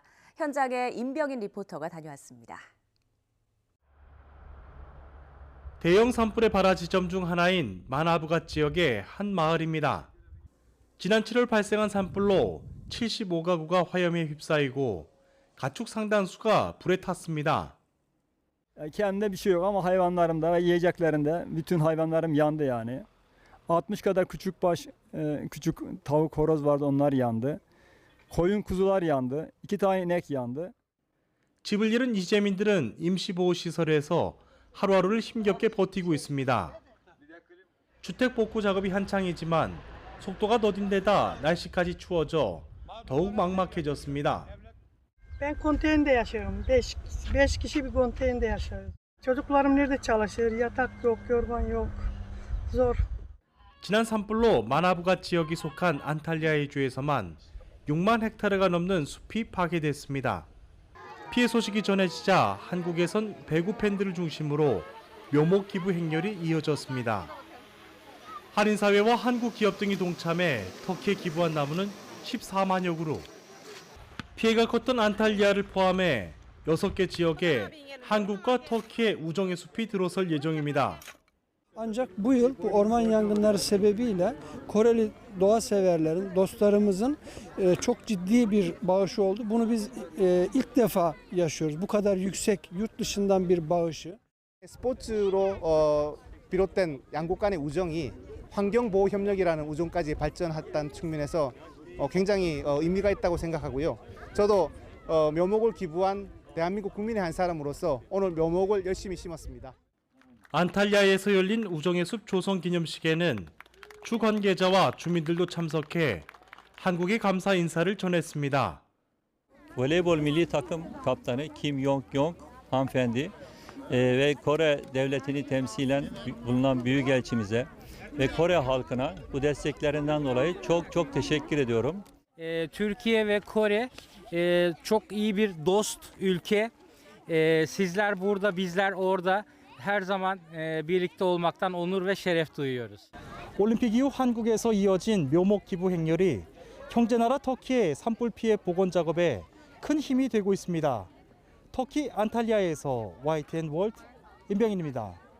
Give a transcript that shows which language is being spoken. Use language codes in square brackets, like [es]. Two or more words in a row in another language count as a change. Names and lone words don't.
[ko] 현장에 임병인 리포터가 다녀왔습니다. 대형 산불의 발화 지점 중 하나인 마나부갓 지역의 한 마을입니다. 지난 7월 발생한 산불로 75가구가 화염에 휩싸이고 가축 상당수가 불에 탔습니다. [tr] Kendimde bir şey yok ama hayvanlarımda ve yiyeceklerimde bütün hayvanlarım yandı yani. 60 kadar küçük tavuk horoz vardı, onlar yandı. Koyun kuzular yandı. 2 tane inek yandı. [ko] 집을 잃은 이재민들은 임시보호시설에서 하루하루를 힘겹게 버티고 있습니다. 주택 복구 작업이 한창이지만 속도가 더딘 데다 날씨까지 추워져 더욱 막막해졌습니다. [tr] Ben konteynerde yaşıyorum. 5 kişi bir konteynerde yaşıyoruz. Çocuklarım nerede çalışır? Yatak yok, yorgan yok. Zor. [ko] 지난 산불로 마나부갓 지역이 속한 안탈리아의 주에서만 6만 헥타르가 넘는 숲이 파괴됐습니다. 피해 소식이 전해지자 한국에선 배구 팬들을 중심으로 묘목 기부 행렬이 이어졌습니다. 한인사회와 한국 기업 등이 동참해 터키에 기부한 나무는 14만여 그루. 피해가 컸던 안탈리아를 포함해 6개 지역에 한국과 터키의 우정의 숲이 들어설 예정입니다. [tr] Ancak bu yıl bu orman yangınları sebebiyle Koreli doğa severlerin, dostlarımızın çok ciddi bir bağışı oldu. Bunu biz ilk defa yaşıyoruz. Bu kadar yüksek yurt dışından bir bağışı. [ko] 스포츠로 비롯된 양국 간의 우정이 환경보호협력이라는 우정까지 발전했다는 측면에서 굉장히 의미가 있다고 생각하고요. 저도 묘목을 기부한 대한민국 국민의 한 사람으로서 오늘 묘목을 열심히 심었습니다. 안탈리아에서 열린 우정의 숲 조성 기념식에는 주 관계자와 주민들도 참석해 한국의 감사 인사를 전했습니다. [tr] Voleybol milli takım kaptanı Kim Yong-yong hanımefendi ve Kore devletini temsilen bulunan büyükelçimize ve Kore halkına bu desteklerinden dolayı çok teşekkür ediyorum. Türkiye ve Kore çok iyi bir dost ülke. Sizler burada, bizler orada. her zaman birlikte olmaktan onur ve şeref duyuyoruz. [ko] 올림픽 이후 한국에서 이어진 묘목 기부 행렬이 형제나라 터키의 산불 피해 복원 작업에 큰 힘이 되고 있습니다. 터키 안탈리아에서 YTN 월드 임병인입니다.